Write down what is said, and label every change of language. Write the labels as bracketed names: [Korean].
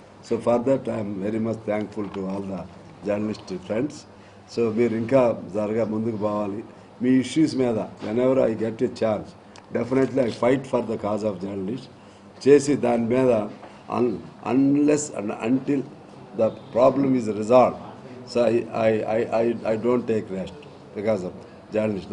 [English] So for that I am very much thankful to all the journalist friends. [Telugu] So మీరు ఇంకా జరగా ముందుకు పోవాలి. మీ issues మీద [English] whenever I get a chance, definitely I fight for the cause of journalists. [Telugu] చేసి దాని మీద [English] unless and until the problem is resolved, so I don't take rest because of journalists.